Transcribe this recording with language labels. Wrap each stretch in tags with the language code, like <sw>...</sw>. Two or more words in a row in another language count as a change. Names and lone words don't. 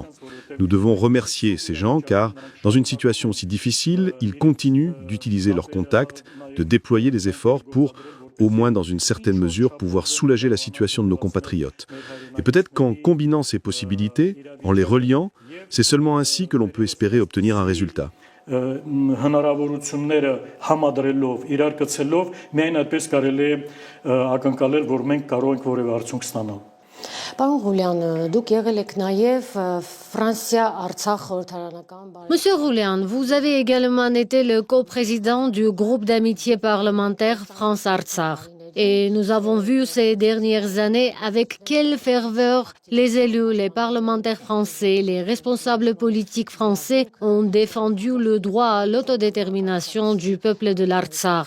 <fr>Nous devons remercier ces gens car, dans une situation aussi difficile, ils continuent d'utiliser leurs contacts, de déployer des efforts pour, au moins dans une certaine mesure, pouvoir soulager la situation de nos compatriotes. Et peut-être qu'en combinant ces possibilités, en les reliant, c'est seulement ainsi que l'on peut espérer obtenir un résultat.</fr> <hy>Հնարավորությունները համադրելով, իրար գցելով, միայն այդպես կարելի է ակնկալել, որ մենք կարող ենք որևէ արդյունք ստանալ։ Պարոն Ղուլյան, դուք եղել եք նաև Ֆրանսիա-Արցախ խորհրդարանական բարեկամ։</hy> <fr>Monsieur Roulian, vous avez également été le coprésident du groupe d'amitié parlementaire France-Artsakh. Et nous avons vu ces dernières années avec quelle ferveur les élus, les parlementaires français, les responsables politiques français ont défendu le droit à l'autodétermination du peuple de l'Artsakh.</fr>